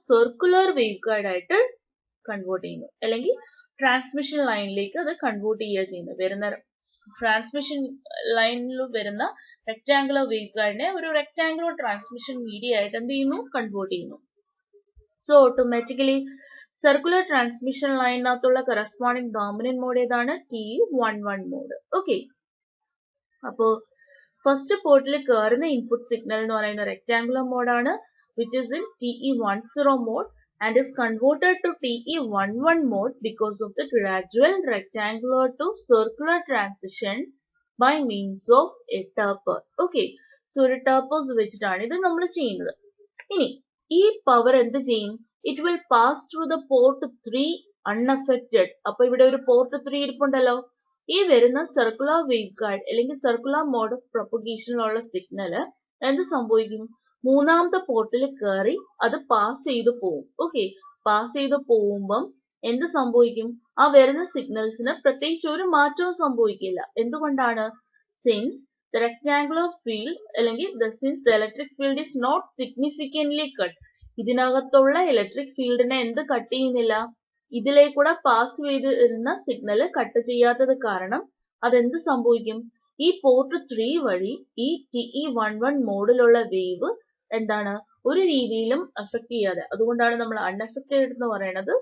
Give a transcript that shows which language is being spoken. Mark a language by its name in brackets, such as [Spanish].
[Malayalam] Circular wave guide ആയിട്ട് convert ചെയ്യുന്നു, അല്ലെങ്കിൽ ട്രാൻസ്മിഷൻ ലൈനിലേക്ക് അത് കൺവേർട്ട് ചെയ്യുന്നു. വരുന്ന ട്രാൻസ്മിഷൻ ലൈനിൽ വരുന്ന റെക്ടാങ്കുലർ വേവ് ഗൈഡിനെ ഒരു റെക്ടാങ്കുലർ ട്രാൻസ്മിഷൻ മീഡിയ ആയിട്ട് എന്ത് ചെയ്യുന്നു? കൺവേർട്ട് ചെയ്യുന്നു. So automatically circular transmission ലൈനിനകത്തുള്ള corresponding dominant mode ഏതാണ്? TE11 mode. ഓക്കെ, അപ്പോ ഫസ്റ്റ് പോർട്ടിൽ കയറുന്ന ഇൻപുട്ട് സിഗ്നൽ എന്ന് പറയുന്ന rectangular മോഡാണ്, [English] which is in TE10 mode and is converted to TE11 mode because of the gradual rectangular to circular transition by means of a taper. Okay, so [Malayalam] ഒരു tapers വെച്ചിട്ടാണ് ഇത് നമ്മൾ ചെയ്യുന്നത്. ഇനി ഈ പവർ എന്ത് ചെയ്യും? [English] It will pass through the port 3 unaffected. [Malayalam] അപ്പൊ ഇവിടെ ഒരു പോർട്ട് 3 ഇരിപ്പുണ്ടല്ലോ. ഈ വരുന്ന സർക്കുലർ വേവ് ഗൈഡ് അല്ലെങ്കിൽ സർക്കുലർ മോഡ് ഓഫ് പ്രൊപ്പഗേഷനിലുള്ള സിഗ്നല് എന്ത് സംഭവിക്കും? മൂന്നാമത്തെ പോർട്ടിൽ കയറി അത് പാസ് ചെയ്ത് പോവും. ഓക്കെ, പാസ് ചെയ്ത് പോകുമ്പം എന്ത് സംഭവിക്കും? ആ വരുന്ന സിഗ്നൽസിന് പ്രത്യേകിച്ച് ഒരു മാറ്റവും സംഭവിക്കില്ല. എന്തുകൊണ്ടാണ്? [English] since the rectangular field [Malayalam] അല്ലെങ്കിൽ [English] since the electric field is not significantly cut. [Malayalam] ഇതിനകത്തുള്ള ഇലക്ട്രിക് ഫീൽഡിനെ എന്ത് കട്ട് ചെയ്യുന്നില്ല? ഇതിലേക്കൂടെ പാസ് ചെയ്തിരുന്ന സിഗ്നൽ കട്ട് ചെയ്യാത്തത് കാരണം അതെന്ത് സംഭവിക്കും? ഈ പോർട്ട് 3 വഴി ഈ TE11 മോഡിലുള്ള വേവ് എന്താണ് ഒരു രീതിയിലും അഫക്ട് ചെയ്യാതെ, അതുകൊണ്ടാണ് നമ്മൾ അൺഅഫക്റ്റഡ് എന്ന് പറയുന്നത്.